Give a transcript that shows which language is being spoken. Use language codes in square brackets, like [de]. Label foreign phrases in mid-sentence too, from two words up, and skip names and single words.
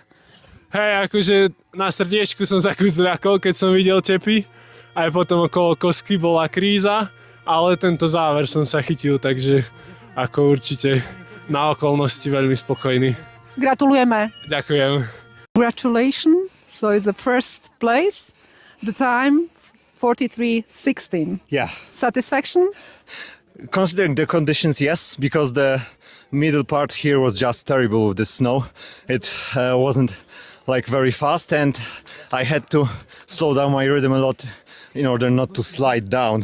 [sk] Hej, akože na srdiečku som sa kus zľakol, keď som videl tepy. Aj potom okolo kosky bola kríza, ale tento záver som sa chytil, takže ako určite na okolnosti veľmi spokojný. Gratulujeme. Ďakujem. [en] Congratulations. So it's the first place. The time 43:16. Yeah, Satisfaction? considering the conditions, yes, because the middle part here was just terrible with the snow. It wasn't like very fast, and I had to slow down my rhythm a lot in order not to slide down.